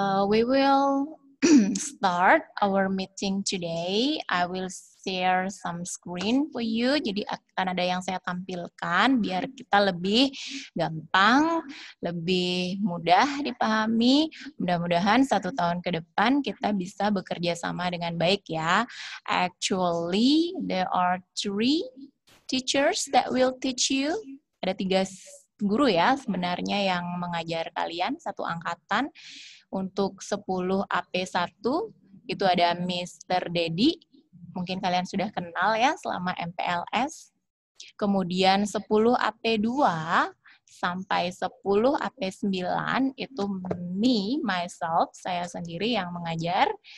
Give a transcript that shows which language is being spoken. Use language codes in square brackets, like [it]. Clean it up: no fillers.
[en] We will start our meeting today. I will share some screen for you. [id] Jadi akan ada yang saya tampilkan biar kita lebih gampang, lebih mudah dipahami. Mudah-mudahan 1 tahun ke depan kita bisa bekerja sama dengan baik ya. [en] Actually, there are 3 teachers that will teach you. [id] Ada 3 guru ya sebenarnya yang mengajar kalian, 1 angkatan. Untuk 10 AP1 itu ada Mr. Dedi, mungkin kalian sudah kenal ya selama MPLS. Kemudian 10 AP2 sampai 10 AP9 itu [en] myself, [id] saya sendiri yang mengajar.